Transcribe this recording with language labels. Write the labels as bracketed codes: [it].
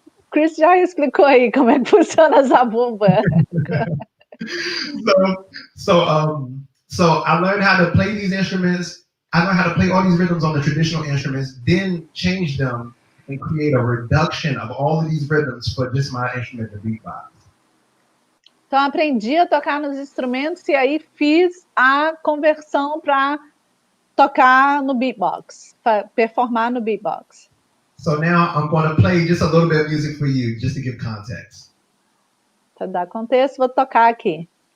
[pt] Chris já explicou aí como é que funciona a zabumba. [en] So I learned how to play these instruments. I learned how to play all these rhythms on the traditional instruments, then change them and create a reduction of all of these rhythms for just my instrument, the beatbox. [pt] Então, aprendi a tocar nos instrumentos e aí fiz a conversão para tocar no beatbox, para performar no beatbox. [en] So now I'm going to play just a little bit of music for you, just to give context. [pt] Para dar contexto, vou tocar aqui.